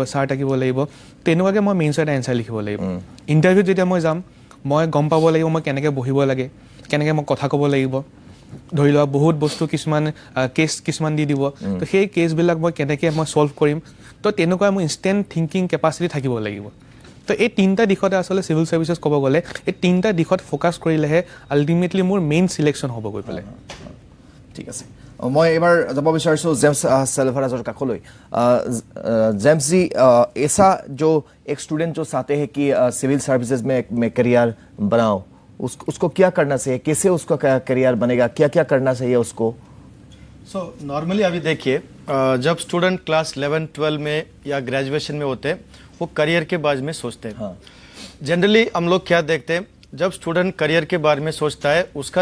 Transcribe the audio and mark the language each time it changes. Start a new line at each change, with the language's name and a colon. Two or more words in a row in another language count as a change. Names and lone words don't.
Assamese: চাৰ্ট আঁকিব লাগিব তেনেকুৱাকৈ মই মেইনছত এটা এনচাৰ লিখিব লাগিব ইণ্টাৰভিউত যেতিয়া মই যাম মই গম পাব লাগিব মই কেনেকৈ বহিব লাগে কেনেকৈ মই কথা ক'ব লাগিব ধৰি লোৱা বহুত বস্তু কেছ কিছুমান দি দিব তো সেই কেছবিলাক মই কেনেকৈ ছল্ভ কৰিম তো তেনেকুৱা মোৰ
English: instant thinking capacity
Assamese: থাকিব লাগিব তো এই তিনিটা দিশতে আচলতে
English: civil services
Assamese: ক'ব গ'লে এই তিনিটা দিশত ফ'কাছ কৰিলেহে আল্টিমেটলি মোৰ
English: main selection
Assamese: হ'ব গৈ পেলাই ঠিক আছে মই এবাৰ যাব বিচাৰিছোঁ
Hindi: জেমছ सेल्वराजर काकोलोई जेम्स जी ऐसा जो एक स्टूडेंट जो चाहते हैं कि
English: civil services
Hindi: में करियर बनाओ उसको क्या करना चाहिए कैसे उसका करियर बनेगा क्या करना चाहिए उसको
English: so normally
Hindi: अभी देखिए जब स्टूडेंट क्लास 11 12 में या ग्रेजुएशन में होते हैं वो करियर के बारे में सोचते हैं जनरली हम लोग क्या देखते हैं जब स्टूडेंट करियर के बारे में सोचता है उसका